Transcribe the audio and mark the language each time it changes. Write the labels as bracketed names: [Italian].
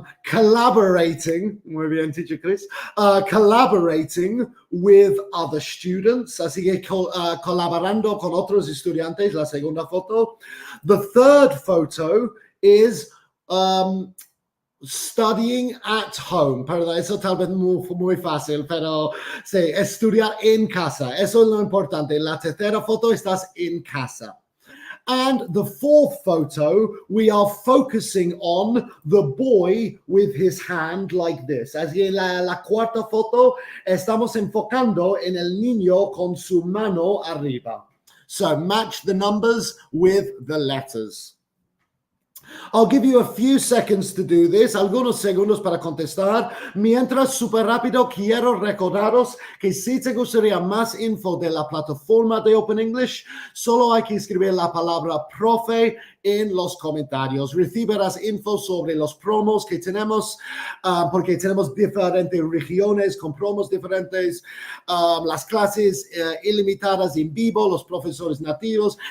[Spanish] Collaborating, muy bien, teacher Chris, [English] collaborating with other students, [Spanish] así que colaborando con otros estudiantes, la segunda foto. [English] The third photo is studying at home. [Spanish] Perdón, eso tal vez muy fácil, pero sí, estudiar en casa. Eso es lo importante. En la tercera foto estás en casa. [English] And the fourth photo, we are focusing on the boy with his hand like this. [Spanish] Así en la cuarta foto, estamos enfocando en el niño con su mano arriba. [English] So match the numbers with the letters. I'll give you a few seconds to do this, [Spanish] algunos segundos para contestar. Mientras, súper rápido, quiero recordaros que si te gustaría más info de la plataforma de Open English, solo hay que escribir la palabra profe en los comentarios. Recibirás info sobre los promos que tenemos, porque tenemos diferentes regiones con promos diferentes, las clases ilimitadas en vivo, los profesores nativos.